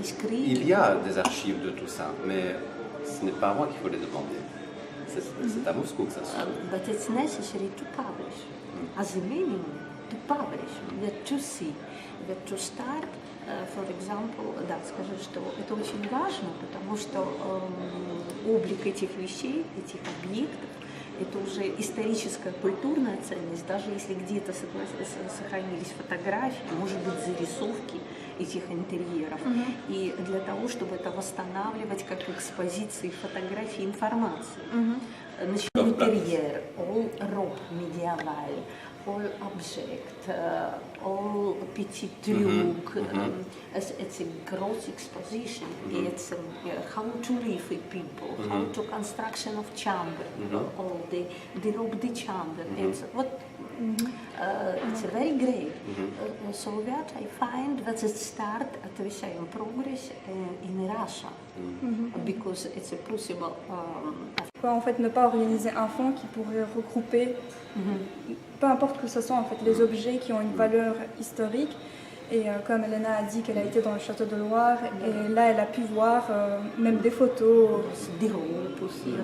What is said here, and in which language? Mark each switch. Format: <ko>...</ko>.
<fr>Il y a des archives de tout ça, mais ce n'est pas à moi qu'il faut les demander. C'est à Moscou que ça se trouve.</fr> <en>But it's necessary to publish. As a minimum, to publish, to see, to start. For example,</en> <ru>да, скажу, что это очень важно, потому что облик этих вещей, этих объектов, это уже историческая, культурная ценность, даже если где-то сохранились фотографии, может быть, зарисовки этих интерьеров. И для того, чтобы это восстанавливать как экспозиции фотографий, информации. Значит, интерьер,</ru> <en>all</en> <fr>robe médiéval,</fr> <en>all object, all</en> <fr>petit truc.</fr> <en>It's a gross exposition. It's how to live with people, how to construction of chamber, all the robe de chamber. It's what. It's very great. So that I find that it start at the same progress in Russia because it's a possible.</en> <fr>En fait, ne pas organiser un fonds qui pourrait regrouper, peu importe que ce soit en fait les objets qui ont une valeur historique. Et comme Elena a dit qu'elle a été dans le château de Loire, et là elle a pu voir même des photos, Des robes aussi.</fr>